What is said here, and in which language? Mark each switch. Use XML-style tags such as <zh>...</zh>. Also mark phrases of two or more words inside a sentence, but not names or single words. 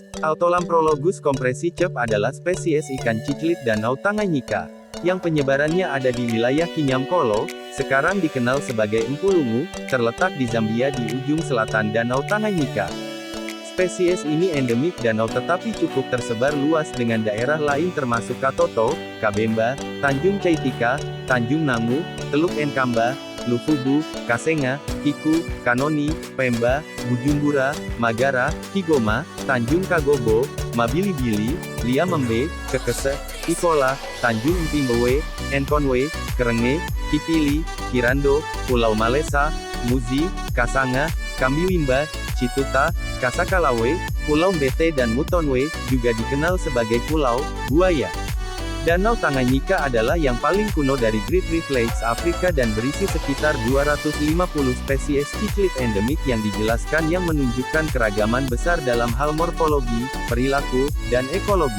<id>Autolamprologus compressicep adalah spesies ikan ciclit Danau Tanganyika, yang penyebarannya ada di wilayah Kinyamkolo, sekarang dikenal sebagai Empu Lungu, terletak di Zambia di ujung selatan Danau Tanganyika. Spesies ini endemik danau tetapi cukup tersebar luas dengan daerah lain termasuk Katoto, Kabemba, Tanjung Caitika, Tanjung Nangu, Teluk Enkamba, Lufubu, Kasenga, Kiku, Kanoni, Pemba, Bujumbura, Magara, Kigoma, Tanjung Kagobo, Mabilibili, Liamembe, Kekese, Ikola, Tanjung Mpimbewe, Enkonwe, Kerenge, Kipili, Kirando, Pulau Malesa, Muzi, Kasanga, Kambiwimba, Cituta, Kasakalawe, Pulau Mbete dan Mutonwe, juga dikenal sebagai Pulau Buaya. Danau Tanganyika adalah yang paling kuno dari Great Rift Lakes Afrika dan berisi sekitar 250 spesies ciclit endemik yang dijelaskan yang menunjukkan keragaman besar dalam hal morfologi, perilaku, dan ekologi.</id>